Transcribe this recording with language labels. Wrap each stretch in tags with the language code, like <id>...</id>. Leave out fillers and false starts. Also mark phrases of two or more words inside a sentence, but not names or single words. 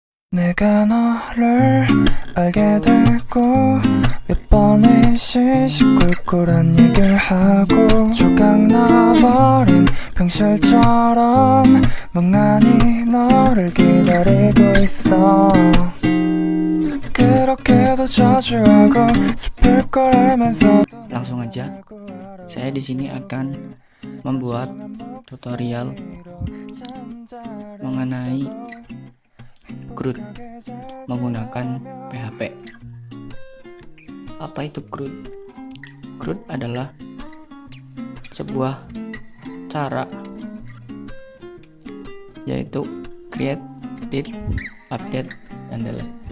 <ko>내가 너를 알게 되고 몇 번의 시시콜콜한 얘기를 하고 조각 나버린 병실처럼 멍하니 너를 기다리고 있어. 그렇게도 자주 하고 슬플 걸 알면서도</ko> <id>Langsung aja, saya di sini akan membuat tutorial mengenai CRUD menggunakan PHP. Apa itu CRUD? CRUD adalah sebuah cara, yaitu</id> <en>create, edit, update,</en> <id>dan delete.</id>